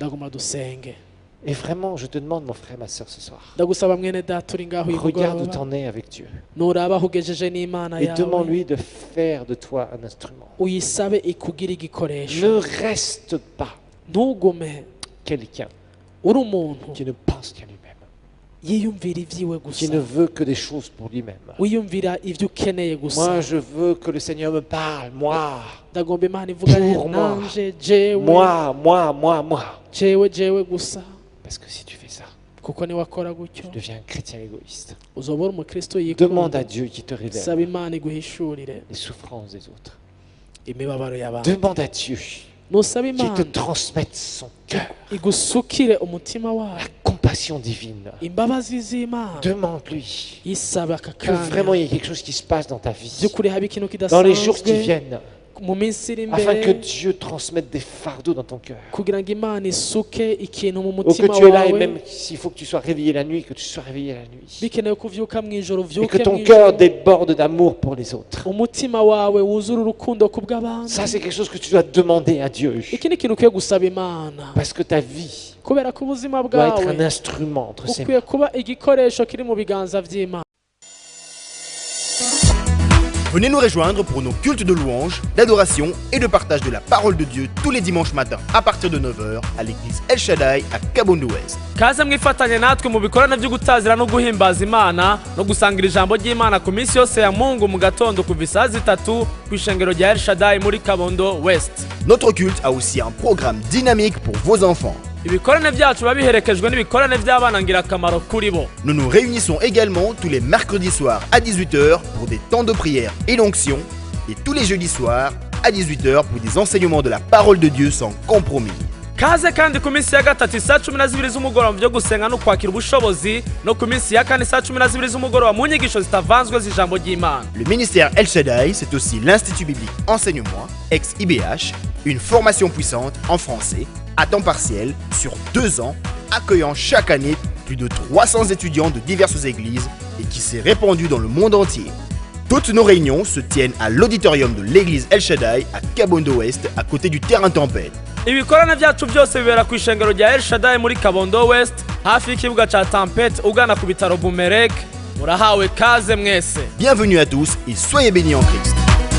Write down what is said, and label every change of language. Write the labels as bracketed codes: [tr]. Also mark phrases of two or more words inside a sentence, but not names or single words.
[rn] ndaguma dusenge [fr] Et vraiment, je te demande, mon frère, ma sœur, ce soir, [rn] ndagusaba mwene data uri ngaho uyu [fr] regarde où [rn] mugoroba [fr] t'en es avec Dieu [rn] nuraba aho ugejeje n'imana [fr] et [rn] yawe [fr] demande-lui de faire de toi un instrument. [rn] uyisabe ikugira igikoresho [fr] Ne reste pas [rn] ntugume [fr] quelqu'un [rn] uri umuntu [fr] qui ne pense qu'à lui-même, [rn] yiyumvira ibyiwe [fr] qui [rn] gusa [fr] ne veut que des choses pour lui-même. [rn] wiyumvira ibyo ukeneye gusa [fr] Moi, je veux que le Seigneur me parle, moi, [rn] ndagomba imana ivugane [fr] Pour moi. [rn] nanje jewe [fr] moi, moi, moi, moi. [rn] jewe gusa. [fr] Parce que si tu fais ça, [rn] Kuko niwakora gutyo [fr] tu deviens un chrétien égoïste. [rn] uzoba uri umukristo [fr] Demande à [rn] yikunda. [fr] Dieu qui te révèle [rn] Saba Imana iguhishurire [fr] les souffrances des autres. [rn] imibabaro y'abantu. [fr] Demande à Dieu [rn] Nusaba [fr] qu'il te [rn] Imana [fr] transmette son cœur, [rn] igusukire umutima wawe [fr] la compassion divine. [rn] imbabazi z'Imana. [fr] Demande-lui [rn] Yisaba aka [fr] que vraiment il [rn] kanya [fr] y ait quelque chose qui se passe dans ta vie, [rn] by'ukuri habe ikintu [fr] dans les jours qui [rn] kidasanzwe [fr] viennent, [rn] mu minsi iri [fr] afin que [rn] imbere [fr] Dieu transmette des fardeaux dans ton cœur. [rn] kugira ngo Imana isuke ikintu mu [fr] Ou que [rn] mutima [fr] tu es là et [rn] wawe [fr] même s'il faut que tu sois réveillé la nuit, que tu sois réveillé la nuit. [rn] bikenewe kuvyuka mu ijoro [fr] Et que [rn] vyuke mu [fr] ton cœur [rn] ijoro [fr] déborde d'amour pour les autres. [rn] umutima wawe wuzura urukundo ku bw'abandi. [fr] Ça, c'est quelque chose que tu dois demander à Dieu. [rn] Iki ni ikintu ukwiye gusaba Imana [fr] Parce que ta vie [rn] kubera ko ubuzima [fr] doit être un [rn] bwawe [fr] instrument entre ses mains. [rn] ukwiye kuba igikoresho kiri mu biganza vy'Imana. [fr] Venez nous rejoindre pour nos cultes de louange, d'adoration et de partage de la parole de Dieu tous les dimanches matins à partir de 9h à l'église El Shaddai à Kabondo Ouest. [rn] Kaze mwifatanye natwe mu bikorane byo gutazira no guhimbaza Imana no gusangira ijambo ry'Imana ku minsi yose ya Mungu mu gatondo kuva isaha 3 ku ishengero rya El Shaddai muri Kabondo West. [fr] Notre culte a aussi un programme dynamique pour vos enfants. [rn] Ibikorane byacu biba biherekejwe n'ibikorane by'abana ngirakamaro kuri bo. [fr] Nous nous réunissons également tous les mercredis soirs à 18h pour des temps de prière et d'onction et tous les jeudis soirs à 18h pour des enseignements de la parole de Dieu sans compromis. [rn] Kaze kandi ku minsi ya gatatu isaha 12 z'umugoroba mu byo gusenga no kwakira ubushobozi no ku minsi ya kane isaha 12 z'umugoroba mu nyigisho zitavanzwe z'ijambo ry'Imana. [fr] Le ministère El Shaddai, c'est aussi l'Institut biblique Enseignement, ex-IBH, une formation puissante en français, à temps partiel, sur 2 ans, accueillant chaque année plus de 300 étudiants de diverses églises et qui s'est répandu dans le monde entier. Toutes nos réunions se tiennent à l'auditorium de l'église El Shaddai à Kabondo Ouest, à côté du terrain Tempête. [rn] Ibikorane byacu byose bibera ku ishengero rya El Shaddai muri Kabondo West hafi y'ikibuga ca Tempête ugana ku bitaro Bumerek. Murahawe kaze mwese. [fr] Bienvenue à tous et soyez bénis en Christ.